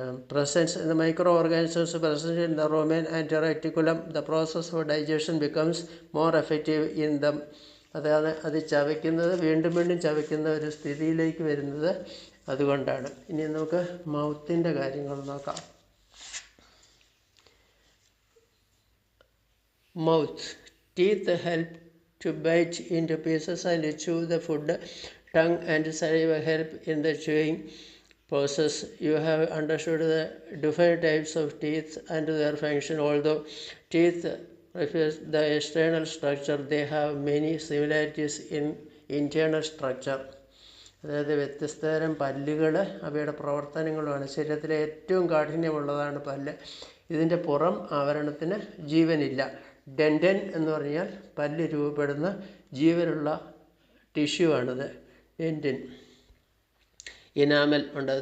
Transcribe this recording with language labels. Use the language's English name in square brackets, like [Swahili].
[English] presence in the microorganisms present in the rumen and reticulum, the process of digestion becomes more effective in them. [Malayalam] അതാണ് അത് ചവയ്ക്കുന്നത്, വീണ്ടും വീണ്ടും ചവയ്ക്കുന്ന ഒരു സ്ഥിതിയിലേക്ക് വരുന്നത് അതുകൊണ്ടാണ്. ഇനി നമുക്ക് മൗത്തിൻ്റെ കാര്യങ്ങൾ നോക്കാം. [English] Mouth. Teeth help to bite into pieces and chew the food. Tongue and saliva help in the chewing process. You have understood the different types of teeth and their function. Although teeth refers the external structure, they have many similarities in internal structure. [Malayalam] അതായത് വ്യത്യസ്ത തരം പല്ലുകൾ അവയുടെ പ്രവർത്തനങ്ങളുമാണ്. ശരീരത്തിലെ ഏറ്റവും കാഠിന്യമുള്ളതാണ് പല്ല്. ഇതിൻ്റെ പുറം ആവരണത്തിന് ജീവനില്ല. ഡെൻഡൻ എന്ന് പറഞ്ഞാൽ പല്ല് രൂപപ്പെടുന്ന ജീവനുള്ള ടിഷ്യൂ ആണിത്. ഡെൻഡൻ. ഇനാമൽ ഉണ്ട്.